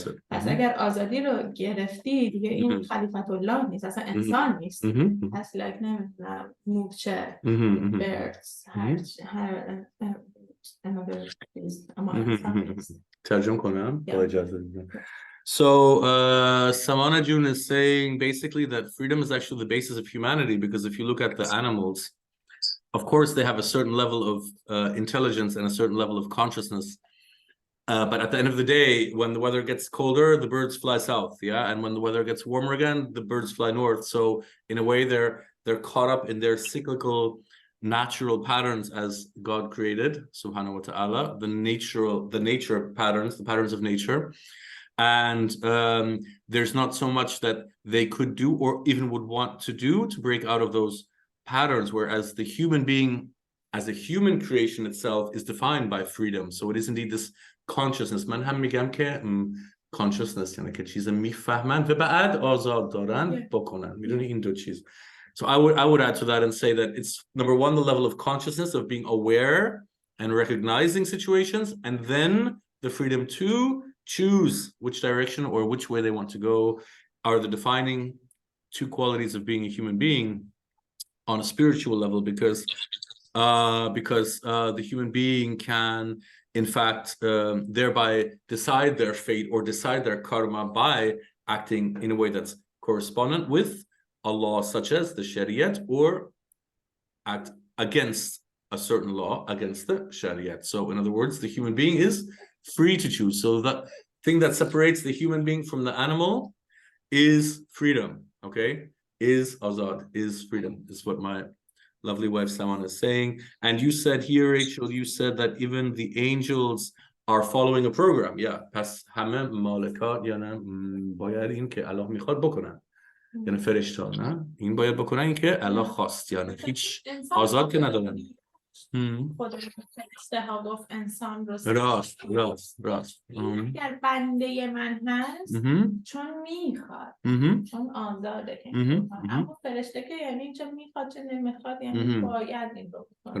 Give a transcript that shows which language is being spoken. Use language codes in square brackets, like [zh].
[fa] پس اگر آزادی رو گرفتی دیگه این خلیفت الله نیست، اصلا انسان نیست. پس [en] like [fa] نمیدونم مورچه [en] birds [fa] هر [en] another [fa] چیز اما انسان نیست. ترجمه کنم با اجازه دیدم. [en] So, Samana June is saying basically that freedom is actually the basis of humanity, because if you look at the animals, of course, they have a certain level of intelligence and a certain level of consciousness. But at the end of the day, when the weather gets colder, the birds fly south, yeah? And when the weather gets warmer again, the birds fly north. So in a way, they're caught up in their cyclical, natural patterns as God created, [ar] subhanahu wa ta'ala, [en] the nature patterns, the patterns of nature. And there's not so much that they could do or even would want to do to break out of those patterns, whereas the human being as a human creation itself is defined by freedom. So it is indeed this consciousness. [fa] من هم میگم که consciousness یعنی که چیز میفهمن و بعد آزاد دارن بکنن. میدونی این دو چیز. [en] So I would add to that and say that it's number one, the level of consciousness of being aware and recognizing situations, and then the freedom to choose which direction or which way they want to go are the defining two qualities of being a human being on a spiritual level, because the human being can, in fact, thereby decide their fate or decide their karma by acting in a way that's correspondent with a law such as the Shariat, or act against a certain law, against the Shariat. So in other words, the human being is free to choose. So the thing that separates the human being from the animal is freedom, okay? Is azad, is freedom, is what my lovely wife Saman is saying. And you said here, Rachel, you said that even the angels are following a program. Yeah. [fa] پس همه مالکات یعنی باید این که الله میخواد بکنن. یعنی فرشته نه این باید بکنن این که الله خواست، یعنی هیچ آزاد که ندارن. خدا فرشته ها گفت انسان رو راست اگر بنده من هست چون میخواد، چون آزاده که اما فرشته که یعنی چون میخواد چه نمیخواد، یعنی باید این رو بکنه.